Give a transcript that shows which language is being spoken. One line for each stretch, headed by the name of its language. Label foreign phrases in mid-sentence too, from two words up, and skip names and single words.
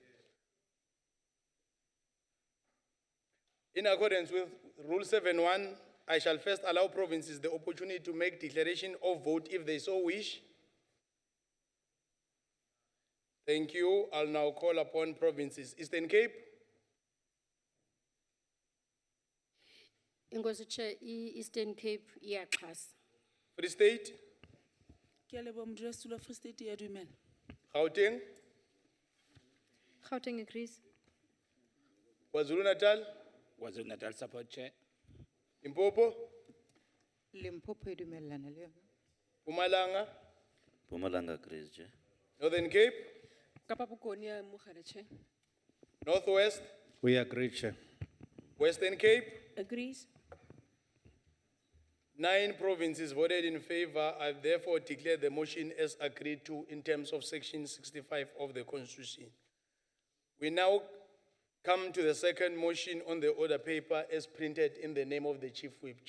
English: In accordance with Rule 7.1, I shall first allow provinces the opportunity to make declaration of vote if they so wish. Thank you. I'll now call upon provinces. Eastern Cape.
Xhosa: Inkosi Chair, Eastern Cape iyaxhasa.
English: Free State.
Southern Sotho: Ke a leboha modulasetulo wa Free State ya dumela.
English: Gauteng. Gauteng agrees. KwaZulu Natal. KwaZulu Natal support chair. Limpopo.
Northern Sotho: Limpopo e dumellana le yona.
English: Mpumalanga. Mpumalanga agrees, Chair. Northern Cape.
Tswana: Kapa Bokone ya amogela,
English: Chair. Northwest. We agree, Chair. Western Cape. Agrees. 9 provinces voted in favor. I therefore declare the motion as agreed to in terms of Section 65 of the Constitution. We now come to the second motion on the order paper as printed in the name of the Chief Whip.